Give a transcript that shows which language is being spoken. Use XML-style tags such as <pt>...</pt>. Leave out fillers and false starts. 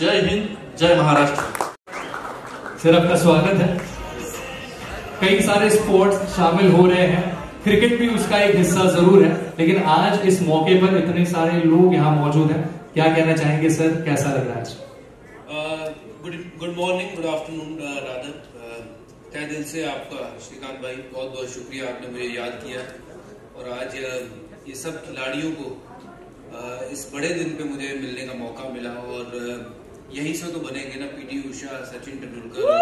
<hi>जय हिंद, जय महाराष्ट्र. सर आपका स्वागत है. कई सारे स्पोर्ट्स शामिल हो रहे हैं, क्रिकेट भी उसका एक हिस्सा जरूर है, लेकिन आज इस मौके पर इतने सारे लोग यहाँ मौजूद हैं. क्या कहना चाहेंगे सर, कैसा लग रहा है आज?</hi> <en>Good morning, good afternoon rather.</en> <hi>तहे दिल से आपका श्रीकांत भाई बहुत बहुत शुक्रिया, आपने मुझे याद किया और आज ये सब खिलाड़ियों को इस बड़े दिन पे मुझे मिलने का मौका मिला और यहीं से तो बनेंगे ना पीटी उषा, सचिन तेंदुलकर.</hi>